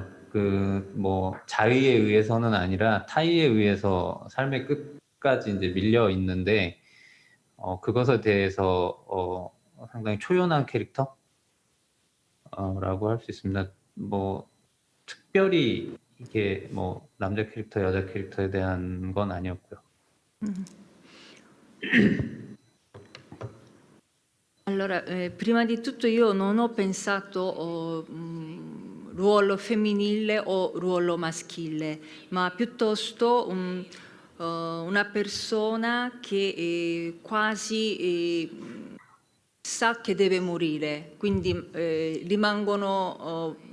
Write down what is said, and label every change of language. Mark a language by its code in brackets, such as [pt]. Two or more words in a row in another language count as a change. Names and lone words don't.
[ko] 그 뭐 자의에 의해서는 아니라 타의에 의해서 삶의 끝까지 이제 밀려 있는데. 그것에 대해서 상당히 초연한 캐릭터? 라고 할 수 있습니다. 뭐 특별히 이게 뭐 남자 캐릭터, 여자 캐릭터에 대한 건 아니었고요. [it] Allora, prima di tutto io non ho pensato ruolo femminile o ruolo maschile, ma piuttosto una persona che quasi sa che deve morire, quindi rimane